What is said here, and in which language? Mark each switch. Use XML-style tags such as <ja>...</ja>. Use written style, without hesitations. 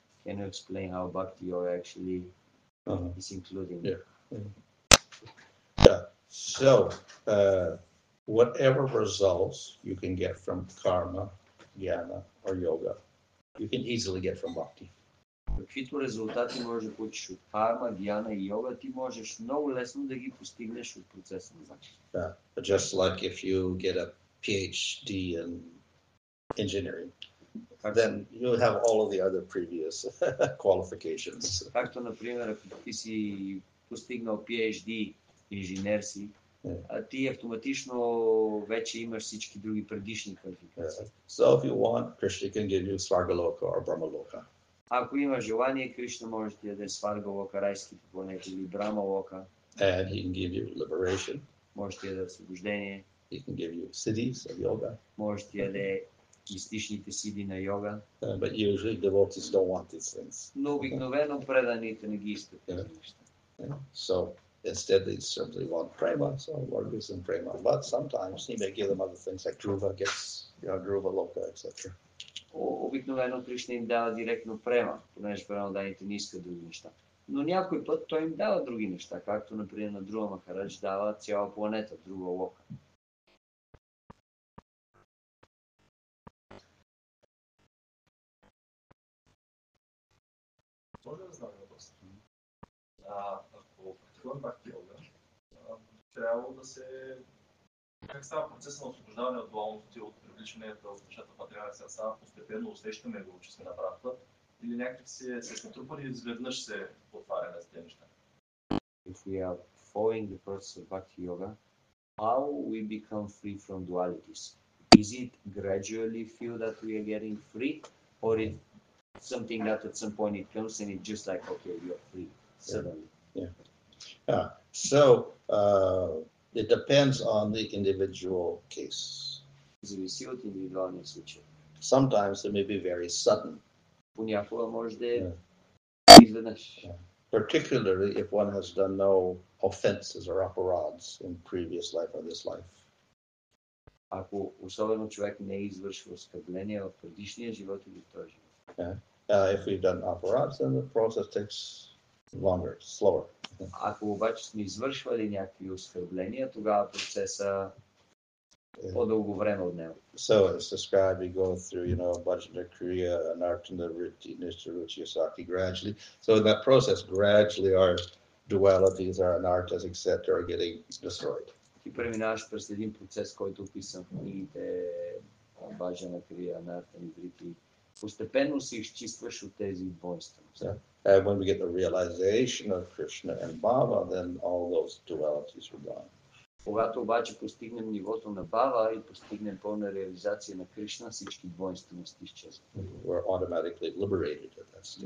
<en>Can you explain how Bhakti Yoga actually is including? Yeah. Yeah. So, whatever results you can get from karma, jnana, or yoga, you can easily get from bhakti.</en> <bg>Каквито резултати можеш да получиш от карма, гьяна и йога, ти можеш много лесно да ги постигнеш от процеса на бхакти.</bg> <en>Yeah. Just like if you get a PhD in engineering, then you'll have all of the other previous qualifications.</en> <bg>Както, например, ако ти си постигнал PhD, инженер си, ти автоматично вече имаш всички други предишни квалификации.</bg> <en>So if you want, Krishna can give you Svargaloka or Brahmaloka.</en> <bg>Ако има желание, Кришна може да ти даде Сваргалока, райските планети, или Брамалока.</bg> <en>And he can give you liberation.</en> <bg>Може да ти даде освобождение.</bg> <en>He can give you siddhis of yoga.</en> <bg>Може да ти даде мистичните сиди на йога.</bg> <en>But usually devotees don't want these things. Но обикновено преданите не ги искат тези неща. So instead they simply want prema, so Lord gives them prema. But sometimes he may give them other things like Dhruva gets, Dhruva Loka, etc.</en> <bg>Обикновено Кришна им дава директно према, понеже преданите не искат други неща. Но някой път той им дава други неща, както например на Друва Махарадж дава цяла планета, Друва Лока. Може да знам въпрос. Ако практикувам бхакти йога, трябва да се... Как става процесът на освобождаване от дуалното и от привличането в нещата, това трябва да се става постепенно, усещаме го, че сме на прав път, или някак се натрупали и изведнъж се отваряме за тези неща?</bg> <en>If we are following the process of bhakti yoga, how we become free from dualities? Is it gradually feel that we are getting free, or is something that at some point it comes and it's just like, okay, we are free suddenly? Yeah. So it depends on the individual case.</en> <bg>Зависи от индивидуалния случай.</bg> <en>Sometimes it may be very sudden.</en> <bg>Понякога може да е изведнъж.</bg> <en>Particularly if one has done no offenses or aparadhs in previous life or this life.</en> <bg>Ако особено човек не е извършил оскърбление в предишния живот или в този живот.</bg> <en>If we've done aparadhs, then the process takes longer, slower.</en> <bg>Ако обаче сме извършвали някакви оскърбления, тогава процеса по-дълго време отнема.</bg> <en>So it's described, we go through, Bhajana Kriya, Anartana Vritti, Nishtaruchi, Asakti gradually. So in that process, gradually our dualities, our anartas, etc. are getting destroyed.</en> <bg>Ти преминаваш през един процес, който описан в книгите Баджана Крия, Анартана Врити. Постепенно се изчистваш от тези двойнствености.</bg> <en>And when we get the realization of Krishna and Bhava, then all those dualities are gone.</en> <bg>Когато обаче постигнем нивото на Бава и постигнем пълна реализация на Кришна, всички двойнствености изчезват.</bg> <en>We're automatically liberated at that stage.</en>